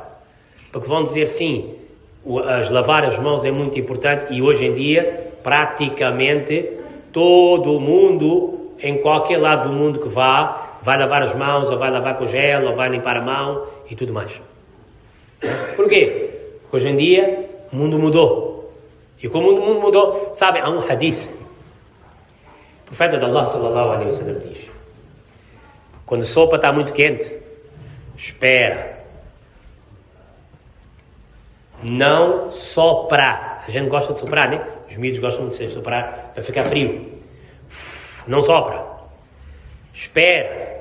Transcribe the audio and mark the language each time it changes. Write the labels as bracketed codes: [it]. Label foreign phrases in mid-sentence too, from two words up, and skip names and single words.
[pt] Porque vão dizer, sim, lavar as mãos é muito importante, e hoje em dia, praticamente, todo mundo, em qualquer lado do mundo que vá, vai lavar as mãos, ou vai lavar com gel, ou vai limpar a mão, e tudo mais. Porquê? Porque hoje em dia, o mundo mudou. E como o mundo mudou, sabe, há um hadith. O profeta de Allah, [ar] صلى الله عليه وسلم, [pt] diz: quando a sopa está muito quente, espera. Não sopra. A gente gosta de soprar, né? Os miúdos gostam muito de soprar para ficar frio. Não sopra. Espera.